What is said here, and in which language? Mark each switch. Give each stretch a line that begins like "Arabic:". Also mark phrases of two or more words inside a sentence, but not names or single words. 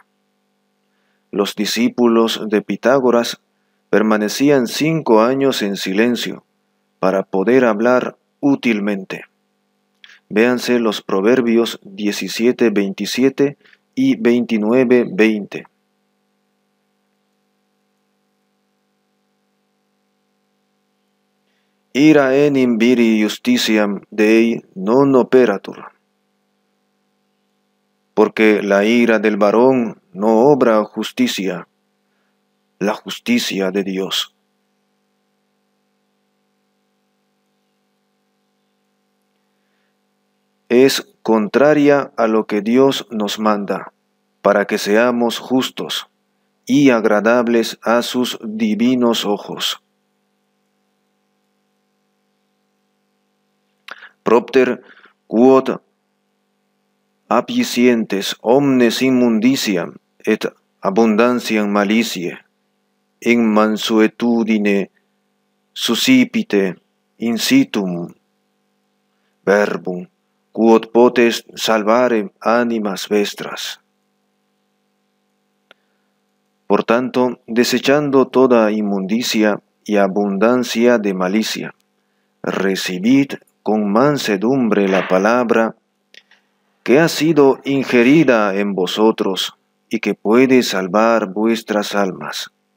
Spanish: Los discípulos de Pitágoras permanecían 5 años en silencio para poder hablar útilmente. Véanse los Proverbios 17:27 y 29:20.
Latin: Ira enim viri justitiam Dei non operatur.
Spanish: Porque la ira del varón no obra justicia, la justicia de Dios. Es contraria a lo que Dios nos manda, para que seamos justos y agradables a sus divinos ojos.
Latin: Propter quod apicientes omnes immunditiam et abundantiam malitiae, in mansuetudine suscipite incitum verbum, quod potest salvare animas vestras.
Spanish: Por tanto, desechando toda inmundicia y abundancia de malicia, recibid con mansedumbre la palabra que ha sido ingerida en vosotros y que puede salvar vuestras almas.